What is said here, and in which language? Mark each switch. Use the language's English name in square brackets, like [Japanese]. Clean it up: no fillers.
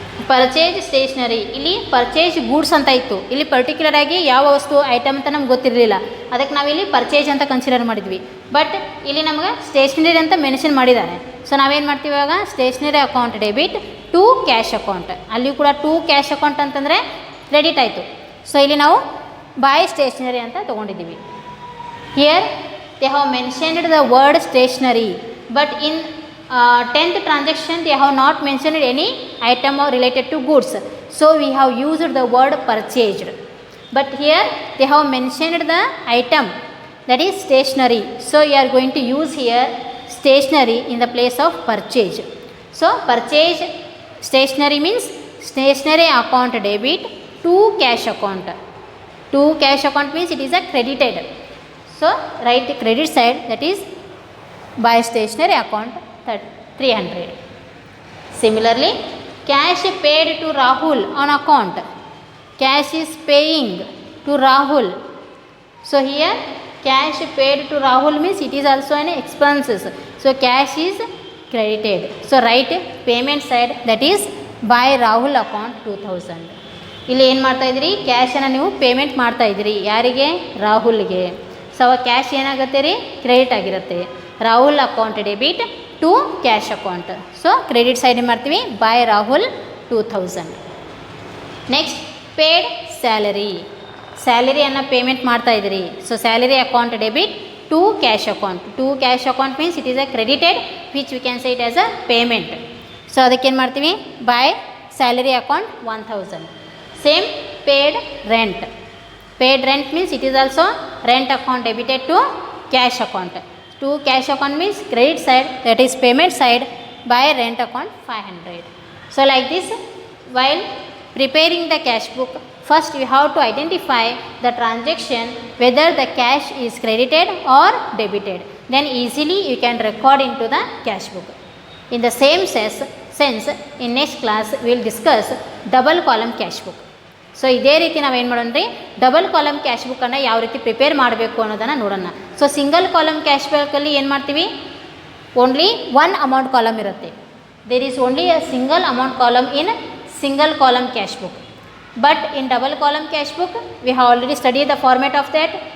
[Kannada] Purchase stationery, ಇಲ್ಲಿ purchase goods ಅಂತ ಇತ್ತು. ಇಲ್ಲಿ ಪರ್ಟಿಕ್ಯುಲರ್ ಆಗಿ ಯಾವ ವಸ್ತು ಐಟಮ್ ಅಂತ ನಮ್ಗೆ ಗೊತ್ತಿರಲಿಲ್ಲ, ಅದಕ್ಕೆ ನಾವಿಲ್ಲಿ ಪರ್ಚೇಸ್ ಅಂತ ಕನ್ಸಿಡರ್ ಮಾಡಿದ್ವಿ. ಬಟ್ ಇಲ್ಲಿ ನಮಗೆ ಸ್ಟೇಷ್ನರಿ ಅಂತ ಮೆನ್ಷನ್ ಮಾಡಿದ್ದಾರೆ. ಸೊ ನಾವೇನು ಮಾಡ್ತೀವಿ ಇವಾಗ? [English] Stationery account debit to cash account. [Kannada] ಅಲ್ಲಿ ಕೂಡ ಟು ಕ್ಯಾಶ್ ಅಕೌಂಟ್ ಅಂತಂದರೆ ಕ್ರೆಡಿಟ್ ಆಯಿತು. ಸೊ ಇಲ್ಲಿ ನಾವು ಬೈ ಸ್ಟೇಷ್ನರಿ ಅಂತ ತೊಗೊಂಡಿದ್ದೀವಿ. [English] Here they have mentioned the word stationery, but in 10th transaction they have not mentioned any item or related to goods. So we have used the word purchased. But here they have mentioned the item, that is stationery. So you are going to use here stationery in the place of purchase. So purchase stationery means stationery account debit to cash account. To cash account means it is a credited. So write the credit side, that is by stationery account 300. Similarly, cash paid to Rahul on account. Cash is paying to Rahul. So here cash paid to Rahul means it is also an expenses. So cash is credited. So write payment side, that is by Rahul account 2000. [Kannada] ಇಲ್ಲಿ ಏನು ಮಾಡ್ತಾಯಿದ್ರಿ, ಕ್ಯಾಶನ್ನು ನೀವು payment ಮಾಡ್ತಾಯಿದ್ರಿ ಯಾರಿಗೆ, ರಾಹುಲ್ಗೆ. So ಅವಾಗ cash ಏನಾಗುತ್ತೆ ರೀ, credit ಆಗಿರುತ್ತೆ. [English] Rahul account debit to cash account. [Kannada] So credit side ಏನು ಮಾಡ್ತೀವಿ, by Rahul 2000. Next paid salary, ಸ್ಯಾಲರಿಯನ್ನು payment ಮಾಡ್ತಾಯಿದ್ರಿ. [English] So salary account debit to cash account. To cash account means it is a credited which we can say it as a payment. [Kannada] So ಅದಕ್ಕೇನು ಮಾಡ್ತೀವಿ, by salary account 1000. [English] Same paid rent. Paid rent means it is also rent account debited to cash account. To cash account means credit side, that is payment side, by rent account 500. So like this, while preparing the cash book, first you have to identify the transaction whether the cash is credited or debited. Then easily you can record into the cash book. In the same sense, in next class we will discuss double column cash book. [Kannada] So ಇದೇ ರೀತಿ ನಾವೇನು ಮಾಡೋಣ ರೀ, double column cash ಬುಕ್ಕನ್ನು ಯಾವ ರೀತಿ prepare ಮಾಡಬೇಕು ಅನ್ನೋದನ್ನು ನೋಡೋಣ. ಸೊ ಸಿಂಗಲ್ ಕಾಲಮ್ ಕ್ಯಾಶ್ ಬುಕ್ಕಲ್ಲಿ ಏನು ಮಾಡ್ತೀವಿ, [English] only one amount column [Kannada] ಇರುತ್ತೆ. [English] There is only a single amount column in single column cash book. But in double column cash book we have already study the format of that.